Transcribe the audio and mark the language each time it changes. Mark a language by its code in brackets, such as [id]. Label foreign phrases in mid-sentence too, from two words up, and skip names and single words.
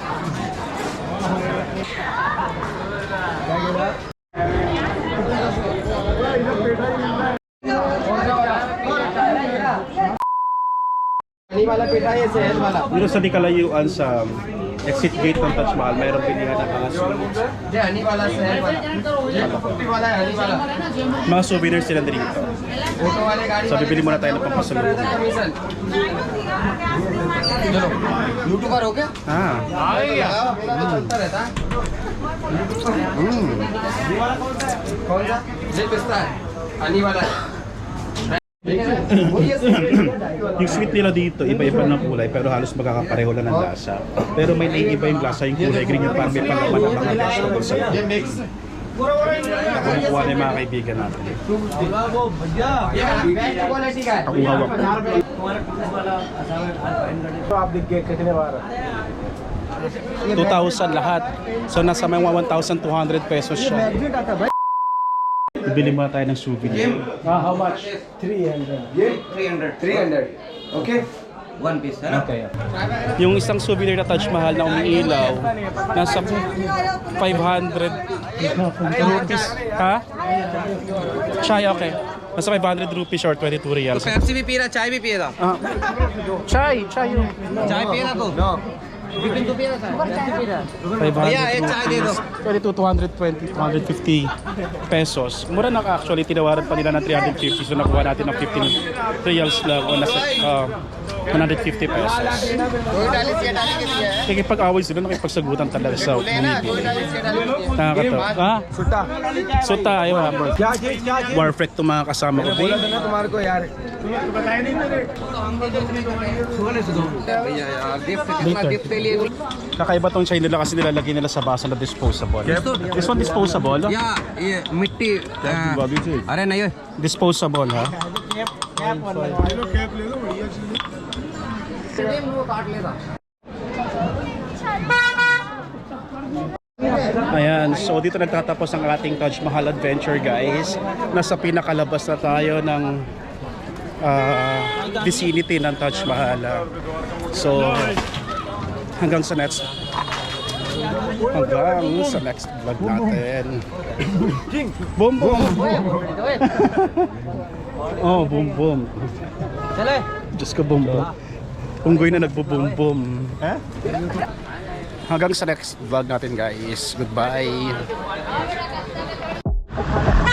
[tl] Dito sa di kalayuan sa exit gate ng Taj Mahal, mayroong pilihan ng mga souvenirs. Mga souvenirs sila dito. So bibili muna tayo ng pampasalubong. [hi] यूट्यूबर हो क्या चलता रहता कौन सा ये पिस्ता है आने वाला है [tl] Yung sweet nila dito, iba-iba ng kulay pero halos magkakapareho lang ng lasa. Pero may naiiba yung lasa, yung kulay green yung parang may panglaman ng mga vegetables sa loob. Kumukuha na yung mga kaibigan natin. Ako hawak. [hi] आप दिख गए कितने बार [tl] 2,000 lahat. So nasa may 1,200 pesos siya. Bibili muna tayo ng souvenir. [en] How much? 300 okay one piece है ना Okay. [tl] Yung isang souvenir na Taj Mahal na umiilaw, nasa 500 rupees. Ha? Chai, okay. Nasa 500 rupees or 22 reals. [hi] पेप्सी भी पी रहा चाय भी पिएगा [tl] Ah. Chai yung. [hi] चाय पिएगा तो नो [tl] 220, 250 pesos. Mura na actually, tinawaran pa nila ng 350. So nakuha natin ng 15 reals lang o nasa 150 pesos. Nakikipag-away sila, nakipagsagutan talaga sa bumibili. Nakakatawa. Ha? Suta, ayun. Warfrek itong mga kasama ko. [hi] तुम्हारे को यार [tl] Kakaiba tong chai nila kasi nilalagay nila sa baso na disposable. [en] This one disposable? [hi] या ये मिट्टी अरे नहीं [tl] Disposable ha? Ayan, so dito nagtatapos ang ating Taj Mahal [en] adventure guys. [tl] Nasa pinakalabas na tayo ng vicinity ng Taj Mahal. So hanggang sa [en] next vlog [tl] natin. Boom boom. Oh, boom boom. Diyos ko, boom boom. Unggoy na nagbo-boom boom. Hanggang sa [en] next vlog [tl] natin guys. Goodbye.